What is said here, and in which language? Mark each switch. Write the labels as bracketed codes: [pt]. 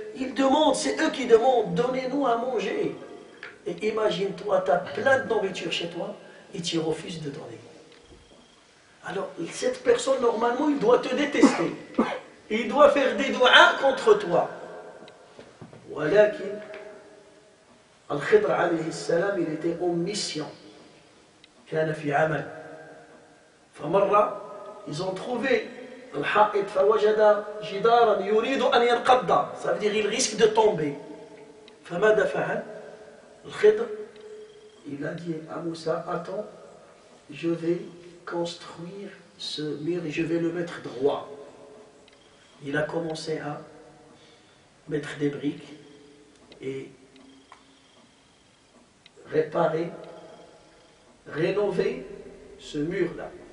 [fr] Ils demandent, c'est eux qui demandent, donnez-nous à manger. Et imagine-toi, tu as plein de nourriture chez toi et tu refuses de donner. Alors, cette personne, normalement, il doit te détester. Il doit faire des doigts contre toi. [ar] ولكن الخضر عليه السلام [fr] il était en mission. [ar] كان في عمل. فمرة [fr] ils ont trouvé [ar] الحائط فوجد جدارا يريد أن ينقض. [fr] Ça veut dire il risque de tomber. [ar] فماذا فعل؟ [fr] الخضر il a dit à Moussa, attends, je vais construire ce mur et je vais le mettre droit. Il a commencé à mettre des briques et réparer, rénover ce mur-là.